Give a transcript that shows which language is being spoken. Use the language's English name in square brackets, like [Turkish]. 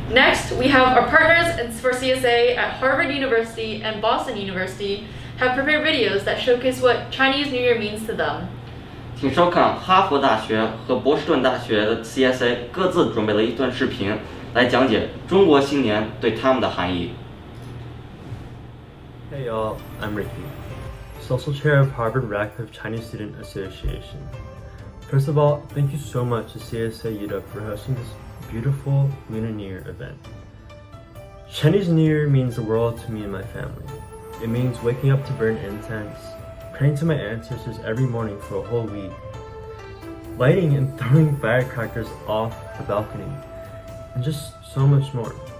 [English] Next, we have our partners for CSA at Harvard University and Boston University have prepared videos that showcase what Chinese New Year means to them. [Chinese] 请收看哈佛大学和波士顿大学的 CSA 各自准备了一段视频，来讲解中国新年对他们的含义。 [English] Hey y'all, I'm Ricky, Social Chair of Harvard Radcliffe Chinese Student Association. First of all, thank you so much to CSA UW for hosting this beautiful Lunar New Year event. Chinese New Year means the world to me and my family. It means waking up to burn incense, praying to my ancestors every morning for a whole week, lighting and throwing firecrackers off the balcony, and just so much more.